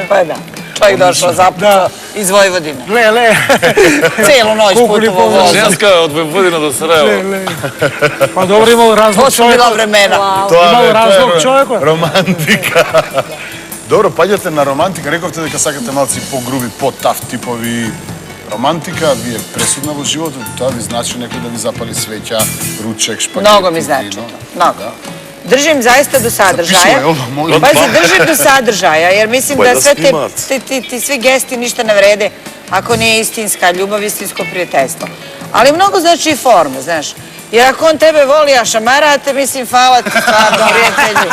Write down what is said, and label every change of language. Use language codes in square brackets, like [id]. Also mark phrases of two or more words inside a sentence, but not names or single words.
[bs] Pa da. Čovjek došao zapucao iz Vojvodine. Le. Cijelu noć putovo vozom. Ženska od Vojvodina do Sarajeva. Pa dobro, imao razlog To su bila vremena. Imao razlog čovjeku. Romantika. Dobro, pađate na romantika. [mk] Рековте дека сакате малци по-груби, по-таф типови романтика. Ви е пресудна во животот. Тоа ви значи некој да ви запали свеќа, ручек, шпагети. [sr] Mnogo mi znači to. Mnogo. Držim zaista do sadržaja. Zapišuj, ovo, molim. Pazi, držim do sadržaja, jer mislim da sve ti svi gesti ništa ne vrede ako nije istinska ljubav, istinsko prijateljstvo. Ali mnogo znači i forma, znaš. Jer ako on tebe voli, a šamarate, mislim, hvala ti stvarno, prijatelju.